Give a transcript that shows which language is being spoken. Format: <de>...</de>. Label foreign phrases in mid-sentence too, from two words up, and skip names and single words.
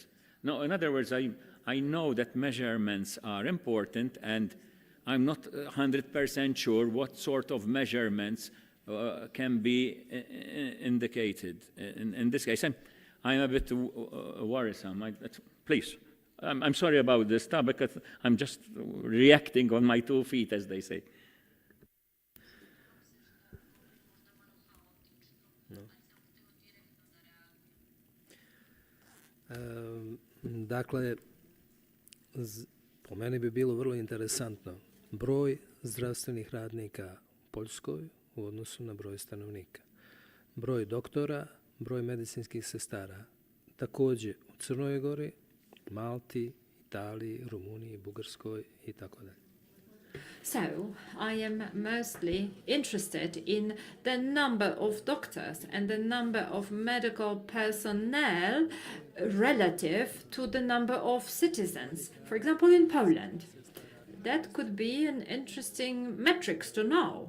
<en>No, in other words, I know that measurements are important, and I'm not 100% sure what sort of measurements can be indicated. In this case, I'm a bit worrisome. Please, I'm sorry about this topic. I'm just reacting on my 2 feet, as they say.</en> <bs>Dakle, po meni bi bilo vrlo interesantno broj zdravstvenih radnika u Poljskoj u odnosu na broj stanovnika. Broj doktora, broj medicinskih sestara. Također u Crnoj Gori, Malti, Italiji, Rumuniji, Bugarskoj i tako dalje.</bs> <en>So, I am mostly interested in the number of doctors and the number of medical personnel relative to the number of citizens. For example, in Poland, that could be an interesting metrics to know.</en>